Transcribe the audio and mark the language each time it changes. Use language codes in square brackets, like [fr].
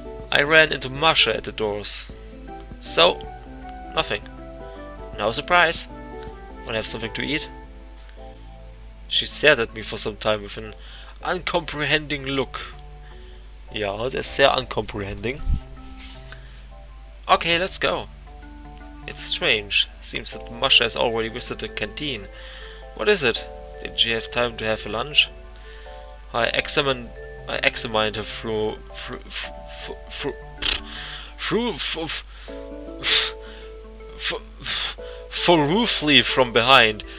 [en] I ran into Masha at the doors. So, nothing. No surprise. Wanna have something to eat? She stared at me for some time with an uncomprehending look. [de] Ja, der ist sehr uncomprehending. [en] Okay, let's go. It's strange. Seems that Masha has already visited the canteen. What is it? Didn't she have time to have a lunch? I examined her thoroughly from behind.